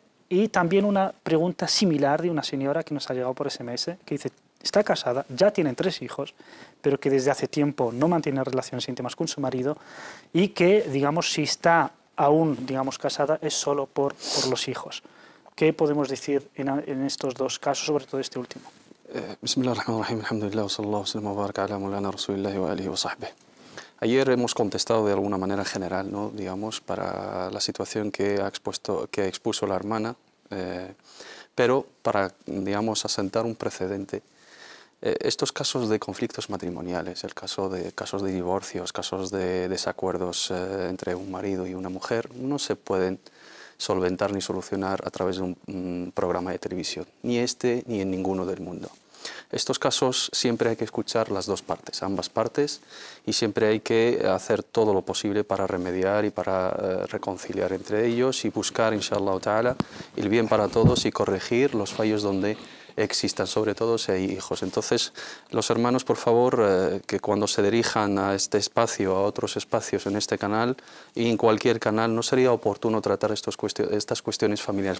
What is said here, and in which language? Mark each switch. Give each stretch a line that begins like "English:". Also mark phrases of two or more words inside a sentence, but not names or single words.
Spanish: Y también una pregunta similar de una señora que nos ha llegado por SMS, que dice, está casada, ya tienen 3 hijos, pero que desde hace tiempo no mantiene relaciones íntimas con su marido y que, digamos, si está aún, digamos, casada es solo por los hijos. ¿Qué podemos decir en estos dos casos, sobre todo este último?
Arabic: بسم الله الرحمن الرحيم، الحمد لله، وصلى الله وبارك على مولانا رسول الله وآله وصحبه.
Spanish: Ayer hemos contestado de alguna manera general, ¿no? Digamos, para la situación que expuso la hermana, pero para, digamos, asentar un precedente. Estos casos de conflictos matrimoniales, casos de divorcios, casos de desacuerdos entre un marido y una mujer, no se pueden solventar ni solucionar a través de un programa de televisión, ni este ni en ninguno del mundo. Estos casos siempre hay que escuchar las dos partes, ambas partes, y siempre hay que hacer todo lo posible para remediar y para reconciliar entre ellos y buscar,
Arabic: إن شاء الله تعالى,
Spanish: el bien para todos y corregir los fallos donde existan, sobre todo si hay hijos. Entonces, los hermanos, por favor, que cuando se dirijan a este espacio, a otros espacios en este canal y en cualquier canal, no sería oportuno tratar estas cuestiones familiares.